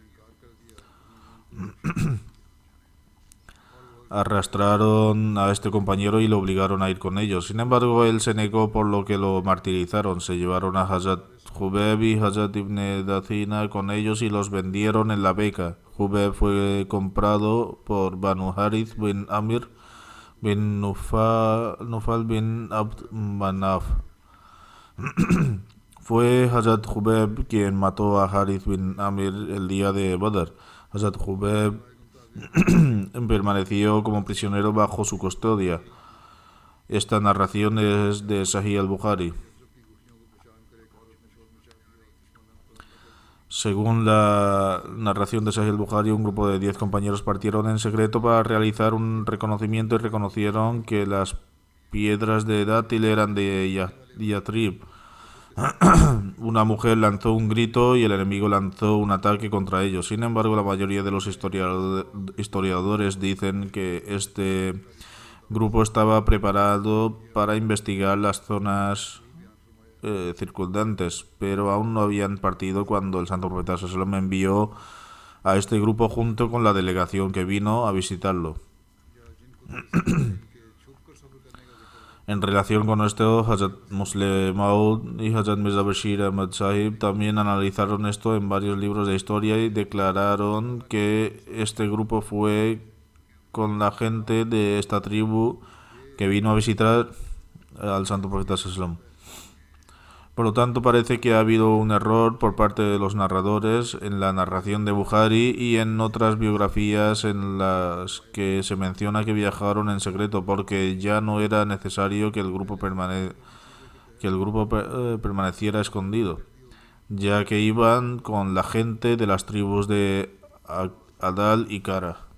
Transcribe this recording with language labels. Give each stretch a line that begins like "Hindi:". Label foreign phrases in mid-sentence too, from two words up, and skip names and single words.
Spanish: Arrastraron a este compañero y lo obligaron a ir con ellos. Sin embargo, él se negó, por lo que lo martirizaron. Se llevaron a Hazrat Jubeb y Hazrat ibn Dacina con ellos y los vendieron en la Beca. Jubeb fue comprado por Banu Harith bin Amir bin Nufal bin Abd Manaf. Fue Hazrat Jubeb quien mató a Harith bin Amir el día de Badr. Hazrat Jubeb permaneció como prisionero bajo su custodia. Esta narración es de Sahih al-Bukhari. Según la narración de Sahih al-Bukhari, un grupo de 10 compañeros partieron en secreto para realizar un reconocimiento y reconocieron que las piedras de dátil eran de Yatrib. Una mujer lanzó un grito y el enemigo lanzó un ataque contra ellos. Sin embargo, la mayoría de los historiadores dicen que este grupo estaba preparado para investigar las zonas circundantes, pero aún no habían partido cuando el santo profeta
Arabic: صلى الله عليه وسلم
Spanish: envió a este grupo junto con la delegación que vino a visitarlo. En relación con esto, Hazrat Musleh Maud y Hazrat Mirza Bashir Ahmad Sahib también analizaron esto en varios libros de historia y declararon que este grupo fue con la gente de esta tribu que vino a visitar al santo profeta
Arabic: صلى الله عليه وسلم.
Spanish: Por lo tanto, parece que ha habido un error por parte de los narradores en la narración de Bukhari y en otras biografías en las que se menciona que viajaron en secreto, porque ya no era necesario que el grupo permaneciera escondido, ya que iban con la gente de las tribus de Adal y Kara.